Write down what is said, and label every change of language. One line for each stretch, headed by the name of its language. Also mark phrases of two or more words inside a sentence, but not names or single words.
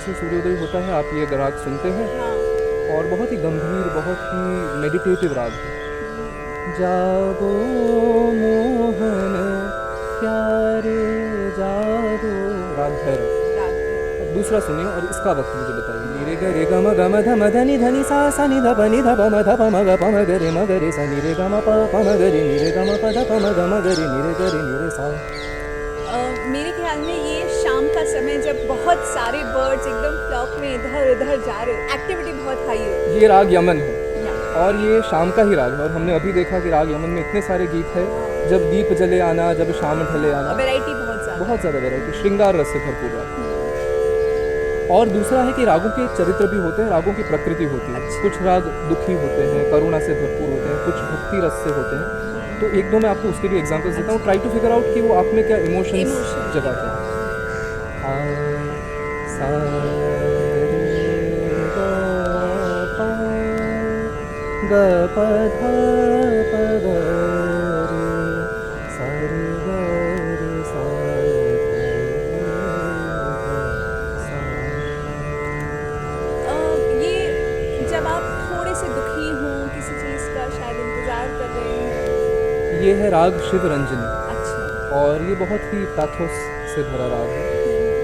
Hindi: ऐसे सूर्योदय होता है, आप ये राग सुनते हैं। हाँ। और बहुत ही गंभीर, बहुत ही मेडिटेटिव राग है। जागो मोहन प्यारे जागो, राग भैरव। अब दूसरा सुनिए और इसका वक्त मुझे बताइए। नी रे ग रे ग म ग म ध म ध नि ध नि सा सा नि ध प नि ध प म ध प म ग प म ग रे म ग रे सा नि रे ग म प प म ग रे नि रे ग म प ध प म ग म ग रे नि रे ग रे नि रे सा। मेरे ख्याल में ये शाम का समय जब बहुत सारे बर्ड्स एकदम फ्लॉक में इधर उधर जा रहे, एक्टिविटी बहुत हाई है। ये राग यमन है और ये शाम का ही राग है। और हमने अभी देखा कि राग यमन में इतने सारे गीत है, जब दीप जले आना, जब शाम ढले आना, वैरायटी बहुत ज़्यादा वैरायटी, श्रृंगार रस से भरपूर राग। और दूसरा है कि रागों के चरित्र भी होते हैं, रागों की प्रकृति होती है। अच्छा। कुछ राग दुखी होते हैं, करुणा से भरपूर होते हैं, कुछ भक्ति रस से होते हैं। तो एक दो मैं आपको उसके भी एग्जांपल्स देता हूँ।
English: try to figure out
Hindi: कि वो आप में क्या इमोशंस जगाते हैं। सा रे ग प ध प ग रे सा रे ग रे सा सा। ये जब आप थोड़े से दुखी हों, किसी चीज़ का शायद इंतज़ार कर रहे हैं। ये है राग शिव रंजनी। अच्छा। और ये बहुत ही पैथोस से भरा राग है।